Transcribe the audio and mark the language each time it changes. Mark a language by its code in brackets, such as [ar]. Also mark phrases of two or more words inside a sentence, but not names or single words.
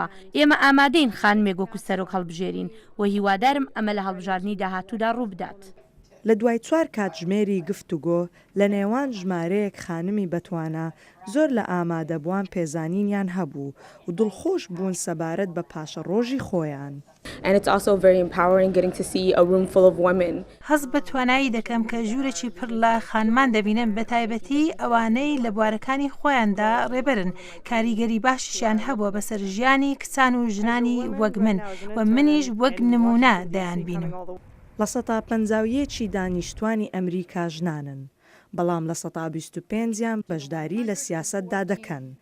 [ckb] ئێمە ئامادەین خانمێک وەکو سەرۆک هەڵبژێرین و هیوادارم ئەمە لە هەڵبژاردننی داهاتوودا ڕوو بدات. لە دوای 4 کاتژمێری گفتوگۆ لە نێوان ژمارەیەک خانمی بەتوانە زۆر لە ئامادەبووان پێزانینیان هەبوو و دڵخۆش بوون سەبارەت بە پاشە ڕۆژی خۆیان. [en] And it's also very empowering getting to see a room full of women. [ckb] هەز بە توانایی دەکەم کە ژوورێکی پڕ لە خانمان دەبینم بە تایبەتی ئەوانەی لە بوارەکانی خۆیاندا ڕێبەرن کاریگەری باشیشیان هەبووە بەسەر ژیانی کچان و ژنانی وەک من و منیش وەک نمونە دەیان بینم. لە 150یەکی دانیشتوانی ئەمریکا ژنانن، بەڵام لە 125یان بەشداری لە سیاسەتدا دەکەن.